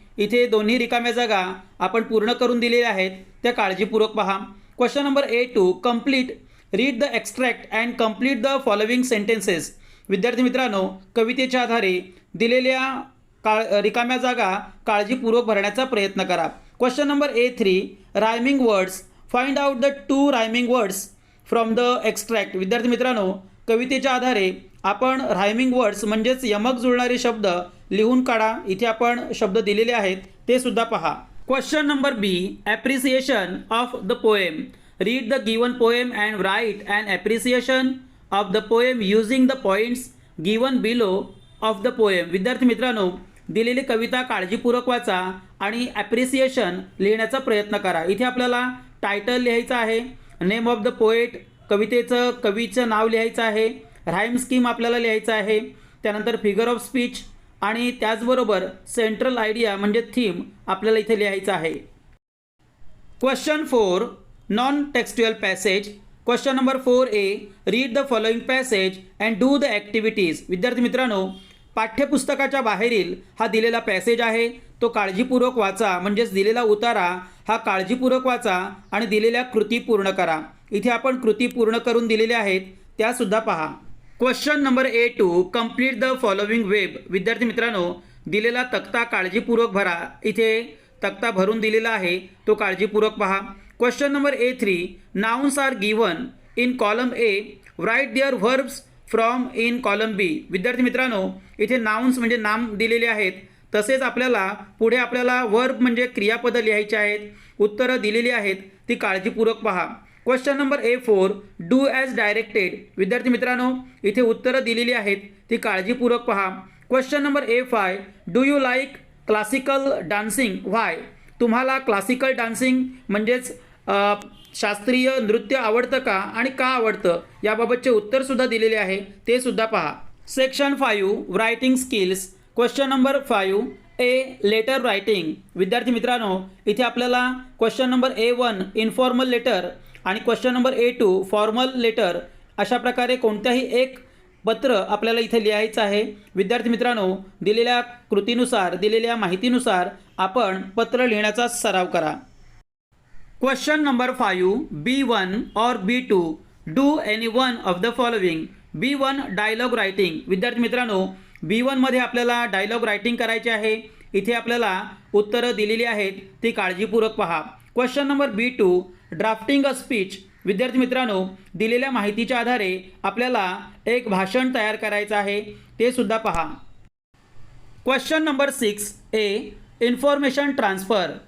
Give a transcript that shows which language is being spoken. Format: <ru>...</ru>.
<mr>इथे दोन्ही रिकाम्या जागा आपण पूर्ण करून दिलेल्या आहेत, त्या काळजीपूर्वक पहा.</mr> <en>Question number A2 complete read the extract and complete the following sentences.</en> <mr>विद्यार्थी मित्रांनो, कवितेच्या आधारे दिलेल्या रिकाम्या जागा काळजीपूर्वक भरण्याचा प्रयत्न करा.</mr> <en>Question number A3 rhyming words find out the 2 rhyming words from the extract.</en> <mr>विद्यार्थी मित्रांनो, कवितेच्या आधारे आपण रायमिंग वर्ड्स म्हणजेच यमक जुळणारे शब्द लिहून काढा. इथे आपण शब्द दिलेले आहेत, ते सुद्धा पहा.</mr> <en>Question number B appreciation of the poem. Read the given poem and write and appreciation of the poem using the points given below of the poem.</en> <mr>विद्यार्थी मित्रांनो, दिलेली कविता काळजीपूर्वक वाचा आणि ॲप्रिसिएशन लिहिण्याचा प्रयत्न करा. इथे आपल्याला टायटल लिहायचं आहे, नेम ऑफ द पोएट, कवीचं नाव लिहायचं आहे, राईम स्कीम आपल्याला लिहायचं आहे, त्यानंतर फिगर ऑफ स्पीच आणि त्याचबरोबर सेंट्रल आयडिया म्हणजे थीम आपल्याला इथे लिहायचं आहे.</mr> <en>Question 4 non textual passage. Question number 4A read the following passage and do the activities.</en> <mr>विद्यार्थी मित्रांनो, पाठ्यपुस्तकाच्या बाहेरील हा दिलेला पॅसेज आहे, तो काळजीपूर्वक वाचा. म्हणजेच दिलेला उतारा हा काळजीपूर्वक वाचा आणि दिलेल्या कृती पूर्ण करा. इथे आपण कृती पूर्ण करून दिलेल्या आहेत त्यासुद्धा पहा.</mr> <en>Question number A2 complete the following web.</en> <mr>विद्यार्थी मित्रांनो, दिलेला तक्ता काळजीपूर्वक भरा. इथे तक्ता भरून दिलेला आहे तो काळजीपूर्वक पहा.</mr> <en>Question number A3 nouns are given in column A, write their verbs from in column B.</en> <mr>विद्यार्थी मित्रांनो, इथे नाउन्स म्हणजे नाम दिलेले आहेत, तसेच पुढे आपल्याला वर्ब म्हणजे क्रियापदं लिहायची आहेत. उत्तरं दिलेली आहेत ती काळजीपूर्वक पहा.</mr> <en>Question number A4 do as directed.</en> <mr>विद्यार्थी मित्रांनो, इथे उत्तरं दिलेली आहेत ती काळजीपूर्वक पहा.</mr> <en>Question number A5 do you like classical dancing why.</en> <mr>तुम्हाला क्लासिकल डान्सिंग म्हणजेच शास्त्रीय नृत्य आवडतं का आणि का आवडतं याबाबतचे उत्तरसुद्धा दिलेले आहे ते सुद्धा पहा.</mr> <en>Section 5 writing skills. Question number 5 A letter writing.</en> <mr>विद्यार्थी मित्रांनो, इथे आपल्याला question number A1 informal letter आणि question number A2 formal letter अशा प्रकारे कोणत्याही एक पत्र आपल्याला इथे लिहायचं आहे. विद्यार्थी मित्रांनो, दिलेल्या कृतीनुसार दिलेल्या माहितीनुसार आपण पत्र लिहिण्याचा सराव करा.</mr> <en>Question number 5 B1 और B2 do any one of the following. B1 dialogue writing.</en> <mr>विद्यार्थी मित्रांनो, B1 मध्ये आपल्याला डायलॉग रायटिंग करायचे आहे. इथे आपल्याला उत्तरं दिलेली आहेत ती काळजीपूर्वक पहा.</mr> <en>Question number B2 drafting a speech.</en> <mr>विद्यार्थी मित्रांनो, दिलेल्या माहितीच्या आधारे आपल्याला एक भाषण तयार करायचं आहे ते सुद्धा पहा.</mr> <en>Question number 6 A information transfer.</en>